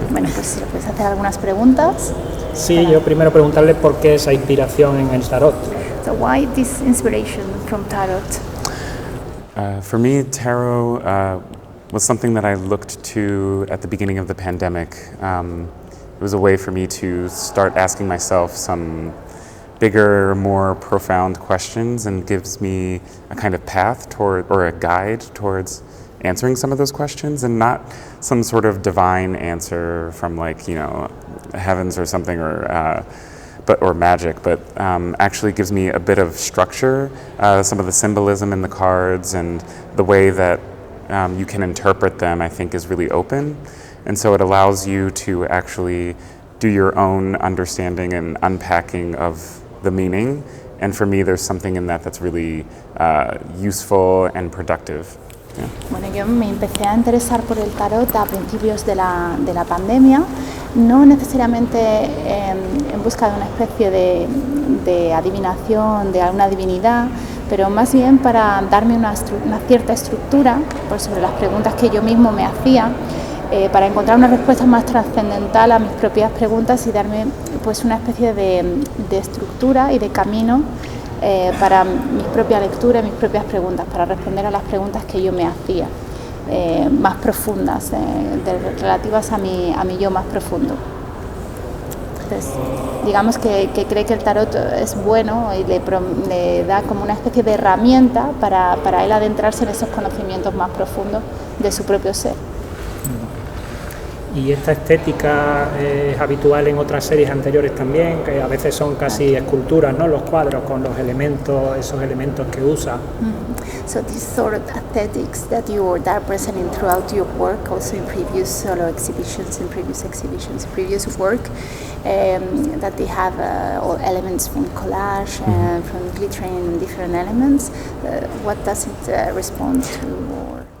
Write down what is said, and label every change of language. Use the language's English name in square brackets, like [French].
[Spanish] Bueno, pues si le puedes hacer algunas preguntas. Sí, yo primero preguntarle por qué esa inspiración en el tarot. [English] So why this inspiration from tarot? For me, tarot was something that I looked to at the beginning of the pandemic. It was a way for me to start asking myself some bigger, more profound questions, and gives me a kind of path toward, or a guide towards answering some of those questions, and not some sort of divine answer from, like, you know, heavens or something, or magic, but actually gives me a bit of structure, some of the symbolism in the cards and the way that you can interpret them, I think, is really open, and so it allows you to actually do your own understanding and unpacking of the meaning, and for me there's something in that that's really useful and productive. Yeah. [Spanish] Bueno, yo me empecé a interesar por el tarot a principios de la pandemia, no necesariamente en busca de una especie de adivinación, de alguna divinidad, pero más bien para darme una cierta estructura pues, sobre las preguntas que yo mismo me hacía, para encontrar una respuesta más trascendental a mis propias preguntas y darme pues, una especie de estructura y de camino para mi propia lectura y mis propias preguntas, para responder a las preguntas que yo me hacía. más profundas, relativas a mi yo más profundo. Entonces, digamos que cree que el tarot es bueno y le da como una especie de herramienta para él adentrarse en esos conocimientos más profundos de su propio ser. Y esta estética es habitual en otras series anteriores también, que a veces son casi esculturas, ¿no? Los cuadros con los elementos, esos elementos que usa. [English] So this sort of aesthetics that you are presenting throughout your work, also in previous solo exhibitions, previous work, that they have all elements from collage, from glittering and different elements. What does it respond to? Or?